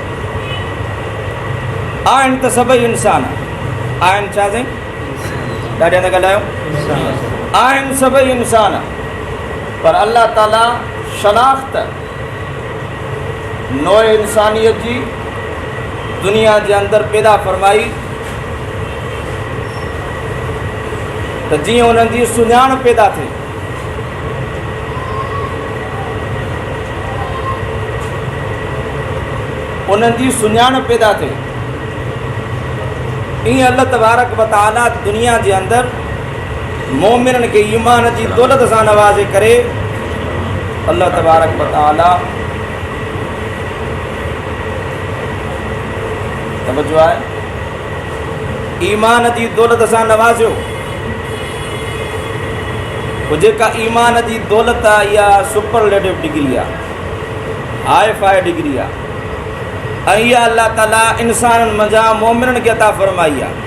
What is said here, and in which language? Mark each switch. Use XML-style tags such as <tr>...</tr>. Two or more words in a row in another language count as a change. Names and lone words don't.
<sd>आहिनि त सभई इंसान आहिनि, छा साईं ॾाढे न ॻाल्हायो, आहिनि सभई इंसान, पर अल्लाह ताला शनाख्त नोए इंसानियत जी दुनिया जे अंदरि पैदा फरमाई त जीअं उन्हनि जी सुञाण पैदा थिए। उन्हनि जी सुञाण पैदा थिए, ईअं</sd> <ar>الله تبارك و تعالى</ar> <sd>दुनिया जे अंदरि मोमिननि खे ईमान जी दौलत सां नवाज़े करे</sd> <ar>الله تبارك و تعالى</ar> <sd>तवज्जो आहे ईमान जी दौलत सां नवाज़ियो। पोइ जेका ईमान जी दौलत आहे इहा</sd> <en>superlative degree</en> <sd>आहे,</sd> <en>hi-fi degree</en> <sd>आहे, ऐं इहा अल्लाह ताला इंसाननि मंझां मोमिननि खे अता फ़रमाई आहे।</sd>